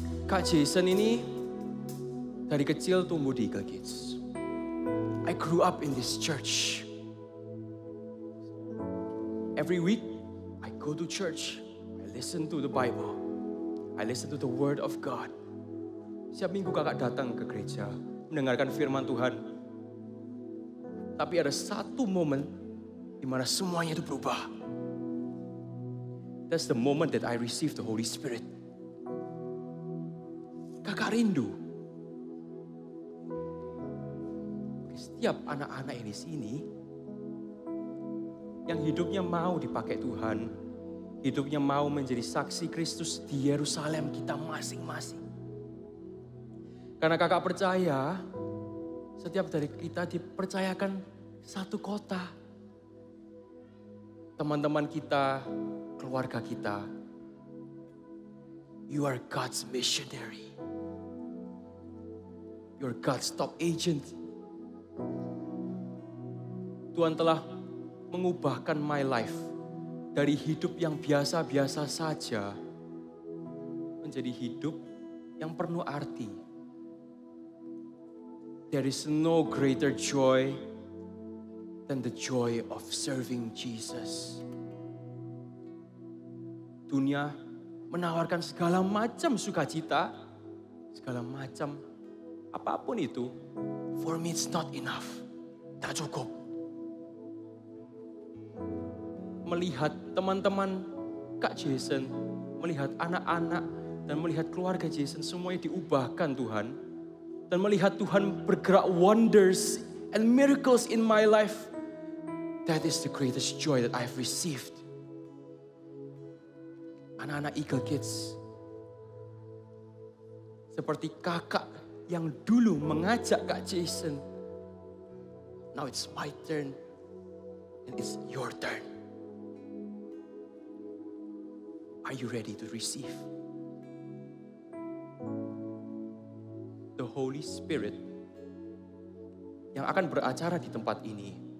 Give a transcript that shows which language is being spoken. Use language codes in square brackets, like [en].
[id] Kak Jason ini dari kecil tumbuh di Eagle Kids. [en] I grew up in this church. Every week, I go to church. I listen to the Bible. I listen to the Word of God. [id] Setiap minggu kakak datang ke gereja, mendengarkan firman Tuhan. Tapi ada satu momen di mana semuanya itu berubah. [en] That's the moment that I received the Holy Spirit. [id] Kakak rindu. Setiap anak-anak yang di sini, yang hidupnya mau dipakai Tuhan, hidupnya mau menjadi saksi Kristus di Yerusalem kita masing-masing. Karena kakak percaya, setiap dari kita dipercayakan satu kota. Teman-teman kita, keluarga kita. [en] You are God's missionary. You are God's top agent. [id] Tuhan telah mengubahkan [en] my life [id] dari hidup yang biasa-biasa saja menjadi hidup yang penuh arti. [en] There is no greater joy than the joy of serving Jesus. [id] Dunia menawarkan segala macam sukacita, segala macam apapun itu, [en] for me it's not enough. [id] Tak cukup. Melihat teman-teman Kak Jason, melihat anak-anak, dan melihat keluarga Jason semuanya diubahkan Tuhan. Dan melihat Tuhan bergerak [en] wonders and miracles in my life. That is the greatest joy that I've received. [id] Anak-anak Eagle Kids. Seperti kakak yang dulu mengajak Kak Jason. [en] Now it's my turn. And it's your turn. Are you ready to receive? [id] The Holy Spirit yang akan beracara di tempat ini.